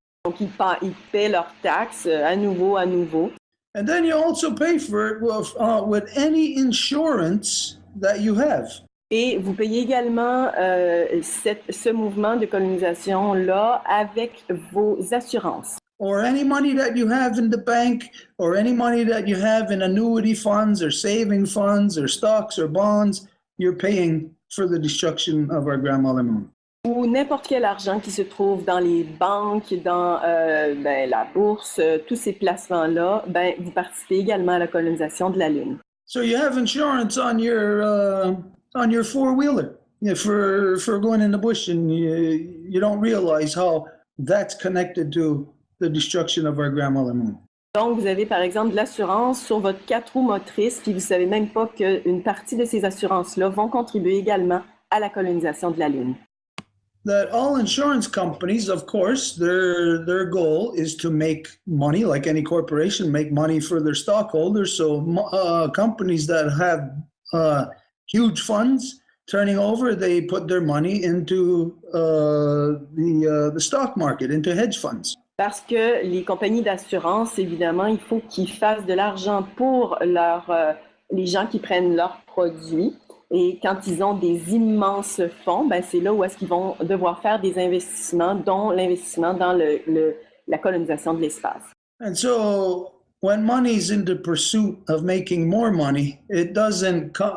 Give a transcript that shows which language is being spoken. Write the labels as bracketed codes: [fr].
[fr] Donc, ils paient leurs taxes à nouveau. [en] And then you also pay for it with any insurance that you have. [fr] Et vous payez également ce mouvement de colonisation-là avec vos assurances. [en] Or any money that you have in the bank, or any money that you have in annuity funds or saving funds or stocks or bonds, you're paying for the destruction of our grandmother moon. [fr] Ou n'importe quel argent qui se trouve dans les banques, dans la bourse, tous ces placements-là, vous participez également à la colonisation de la Lune. [en] So you have insurance on your four-wheeler for going in the bush, and you don't realize how that's connected to the destruction of our grandmother moon. [fr] Donc, vous avez par exemple de l'assurance sur votre 4 roues motrices, puis vous ne savez même pas qu'une partie de ces assurances-là vont contribuer également à la colonisation de la Lune. [en] That all insurance companies, of course, their goal is to make money, like any corporation, make money for their stockholders. So companies that have huge funds turning over, they put their money into the stock market, into hedge funds. [fr] Parce que les compagnies d'assurance, évidemment, il faut qu'ils fassent de l'argent pour les gens qui prennent leurs produits. Et quand ils ont des immenses fonds, c'est là où est-ce qu'ils vont devoir faire des investissements, dont l'investissement dans la colonisation de l'espace. [en] And so, when money is in the pursuit of making more money, it doesn't.